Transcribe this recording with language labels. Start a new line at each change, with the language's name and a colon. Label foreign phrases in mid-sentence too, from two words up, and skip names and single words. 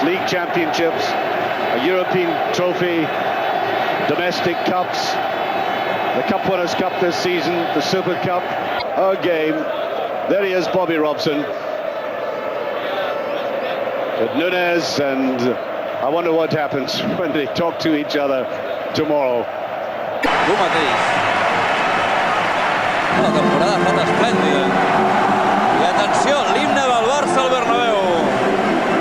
English: League championships, a European trophy, domestic cups, the Cup Winners' Cup this season, the Super Cup, a game. There he is, Bobby Robson. With Núñez, and I wonder what happens when they talk to each other tomorrow.
Catalan: Tu mateix. La temporada ha estat esplèndida. I atenció, l'himne del Barça al Bernabéu.